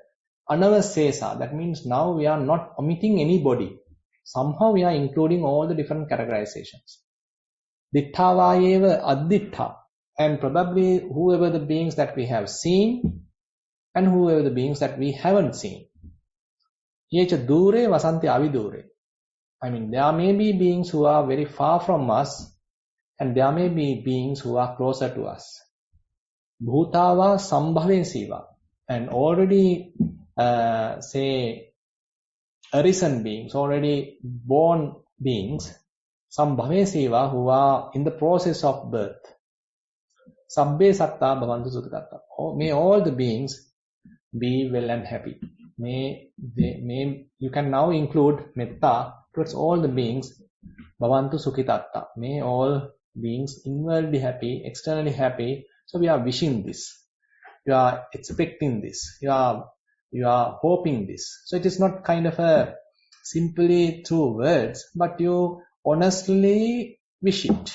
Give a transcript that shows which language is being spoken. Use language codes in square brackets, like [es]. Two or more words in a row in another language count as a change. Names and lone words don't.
[en] Anavasesa, that means now we are not omitting anybody. Somehow we are including all the different categorizations. [pi] Ditthavayeva addittha, [en] and probably whoever the beings that we have seen and whoever the beings that we haven't seen. [pi] Yecha dure vasanti avidure. [en] I mean, there may be beings who are very far from us, and there may be beings who are closer to us. [pi] Bhutava sambhavensiva, [en] and already say arisen beings, already born beings, some bhavesiva who are in the process of birth. [pi] Sabbe satta bhavantu sukhitatta. [en] May all the beings be well and happy. You can now include metta towards all the beings. [pi] Bhavantu sukhitatta. [en] May all beings inwardly happy, externally happy. So we are wishing this. You are expecting this. You are hoping this. So it is not kind of a simply through words, but you honestly wish it.